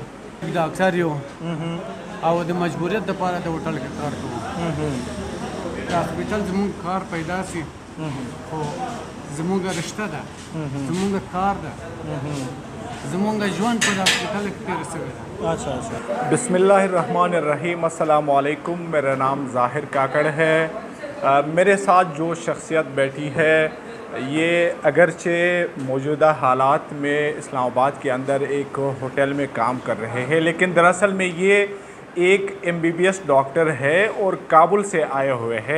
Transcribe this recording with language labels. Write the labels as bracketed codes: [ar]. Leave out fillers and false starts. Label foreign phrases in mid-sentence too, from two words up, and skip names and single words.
[ps] ډاکټر یو او د مجبوریت دپاره د هوټل کې کار کوو. د هاسپیټل زمونږ کار پیدا سي خو زمونږ رشته ده، زمونږ کار ده، زمونږ ژوند په د هاسپیټل کې تېر شوی ده. [ar] اچھا بسم اللہ الرحمن الرحیم. [ur] السلام علیکم. میرا نام ظاہر کاکڑ ہے. میرے ساتھ جو شخصیت بیٹھی ہے یہ اگرچہ موجودہ حالات میں اسلام آباد کے اندر ایک ہوٹل میں کام کر رہے ہیں، لیکن دراصل میں یہ ایک MBBS ڈاکٹر ہے اور کابل سے آئے ہوئے ہیں.